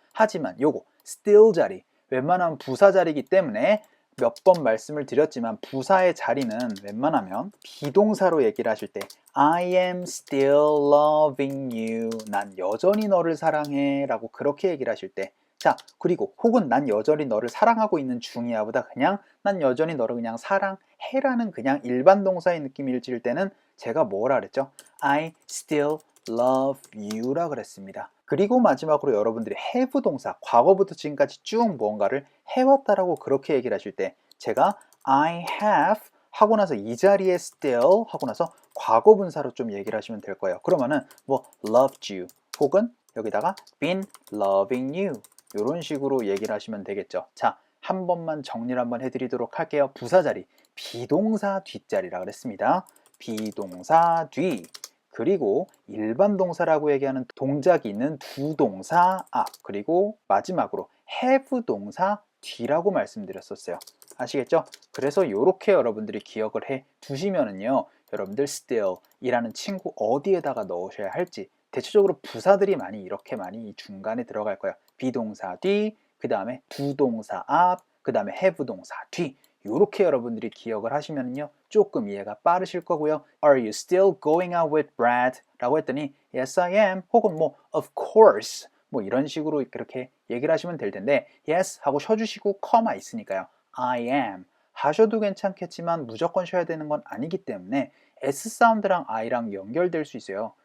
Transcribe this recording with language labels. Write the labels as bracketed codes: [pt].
[ko] 하지만 요거 still 자리 웬만하면 부사 자리이기 때문에 몇 번 말씀을 드렸지만 부사의 자리는 웬만하면 비동사로 얘기를 하실 때 [en] I am still loving you [ko] 난 여전히 너를 사랑해 라고 그렇게 얘기를 하실 때 자, 그리고 혹은 난 여전히 너를 사랑하고 있는 중이야 보다 그냥 난 여전히 너를 그냥 사랑해라는 그냥 일반 동사의 느낌일 때는 제가 뭐라 그랬죠? [en] I still love you [ko] 라 그랬습니다. 그리고 마지막으로 여러분들이 have 동사, 과거부터 지금까지 쭉 무언가를 해왔다라고 그렇게 얘기를 하실 때 제가 I have 하고 나서 이 자리에 still 하고 나서 과거 분사로 좀 얘기를 하시면 될 거예요. 그러면은 뭐 loved you 혹은 여기다가 [en] been loving you [ko] 이런 식으로 얘기를 하시면 되겠죠. 자, 한 번만 정리를 한번 해드리도록 할게요. 부사 자리, 비동사 뒷자리라 그랬습니다. 비동사 뒤, 그리고 일반 동사라고 얘기하는 동작이 있는 두 동사 앞, 그리고 마지막으로 have 동사 뒤라고 말씀드렸었어요. 아시겠죠? 그래서 이렇게 여러분들이 기억을 해 두시면은요, 여러분들 still 이라는 친구 어디에다가 넣으셔야 할지 대체적으로 부사들이 많이 이렇게 많이 중간에 들어갈 거예요. 비동사 뒤, 그 다음에 두 동사 앞, 그 다음에 have 동사 뒤 요렇게 여러분들이 기억을 하시면요 조금 이해가 빠르실 거고요. [en] Are you still going out with Brad? [ko] 라고 했더니 [en] Yes I am [ko] 혹은 뭐 Of course 뭐 이런 식으로 그렇게 얘기를 하시면 될 텐데 Yes 하고 쉬어주시고 커마 있으니까요. I am 하셔도 괜찮겠지만 무조건 쉬어야 되는 건 아니기 때문에 S 사운드랑 I랑 연결될 수 있어요.